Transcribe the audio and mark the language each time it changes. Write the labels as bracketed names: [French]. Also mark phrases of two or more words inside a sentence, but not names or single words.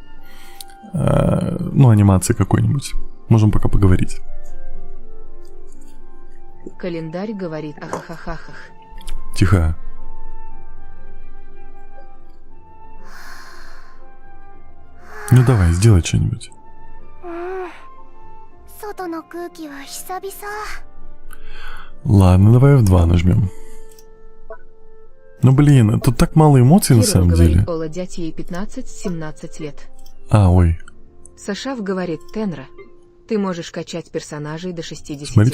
[Russian] Ну, анимации какой-нибудь. Можем пока поговорить. Календарь говорит, ахахахахах. Тихо. Ну давай, сделай что-нибудь. [Japanese] 外の空気は久々。 [Russian] Ладно, давай F2 нажмем. Ну блин, тут так мало эмоций на Кирилл самом говорит, деле. Ола, дядь ей 15-17 лет. А, ой. Сашав говорит, Тенра, ты можешь качать персонажей до 60 Смотри в